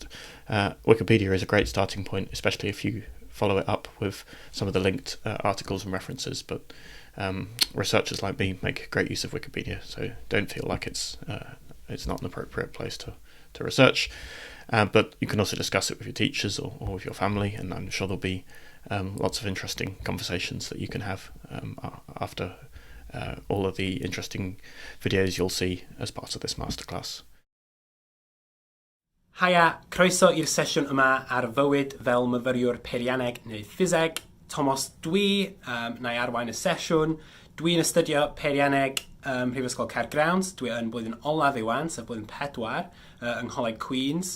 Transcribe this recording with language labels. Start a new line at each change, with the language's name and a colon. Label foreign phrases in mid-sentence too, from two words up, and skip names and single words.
English: Wikipedia is a great starting point, especially if you follow it up with some of the linked articles and references, but researchers like me make great use of Wikipedia, so don't feel like it's not an appropriate place to research. But you can also discuss it with your teachers or with your family, and I'm sure there'll be lots of interesting conversations that you can have after all of the interesting videos you'll see as part of this masterclass.
Welsh: Haia, croeso i'r sesiwn yma ar fywyd fel myfyriwr Peirianneg neu Ffiseg. Thomas dwi, na i arwain y sesiwn. Dwi'n astudio Peirianneg Mhrifysgol Caergrawnt. Dwi yn blwyddyn olaf iwan, sef blwyddyn 4 yng Ngholeg Queens.